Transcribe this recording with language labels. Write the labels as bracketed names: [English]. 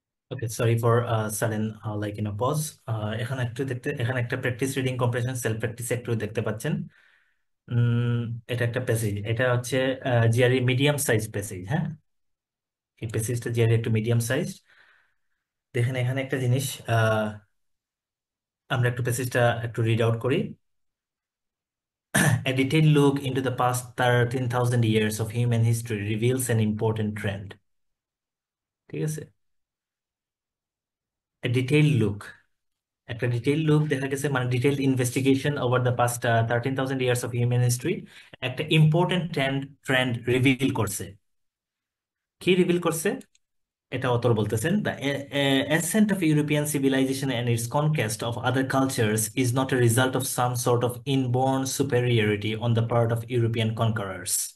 [Bangla] Okay, [English] Sorry for sudden pause. [Bangla] এখানে একটু দেখতে, এখানে একটা practice reading compression self practice একটু দেখতে পাচ্ছেন। উম, এটা একটা প্যাসেজ, এটা হচ্ছে জিআরই মিডিয়াম সাইজ প্যাসেজ। হ্যাঁ, এই প্যাসেজটা জিআরই একটু মিডিয়াম সাইজ। দেখেন এখানে একটা জিনিস, আমরা একটু প্যাসেজটা একটু রিড আউট করি। [English] A detailed look into the past 13,000 years of human history reveals an important trend. [Bangla] ঠিক আছে, [English] a detailed look, একটা detail look [Bangla] দেখা গেছে, মানে [English] Detailed investigation over the past 13,000 years of human history একটা important trend trend reveal করছে। [Bangla] কি reveal করছে? এটা অতর বলতেছেন, [English] The ascent of European civilization and its conquest of other cultures is not a result of some sort of inborn superiority on the part of European conquerors.